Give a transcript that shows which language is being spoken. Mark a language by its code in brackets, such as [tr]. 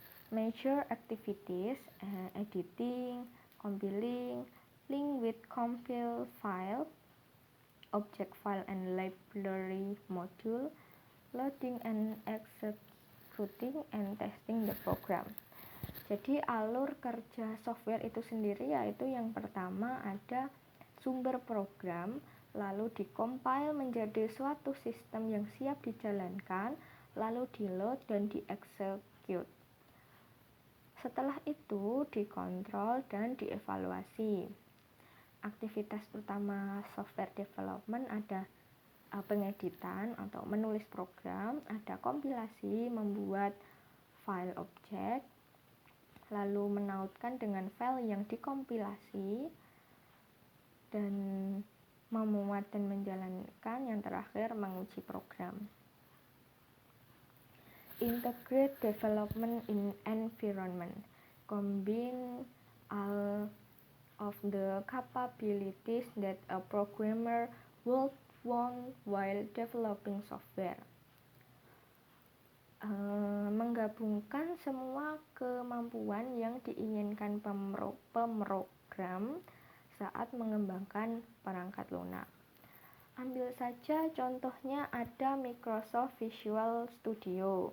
[en] Major activities, editing, compiling, link with compile file, object file and library module, loading and executing, and testing the program. [id] Jadi alur kerja software itu sendiri yaitu yang pertama ada sumber program, lalu dikompil menjadi suatu sistem yang siap dijalankan, lalu di-load dan di-execute. Setelah itu dikontrol dan dievaluasi. Aktivitas utama software development ada pengeditan atau menulis program, ada kompilasi, membuat file objek, lalu menautkan dengan file yang dikompilasi, dan memuat dan menjalankan, yang terakhir menguji program. [en] Integrate development in environment combine all of the capabilities that a programmer would want while developing software. [id] Menggabungkan semua kemampuan yang diinginkan pemrogram saat mengembangkan perangkat lunak. Ambil saja contohnya ada Microsoft Visual Studio.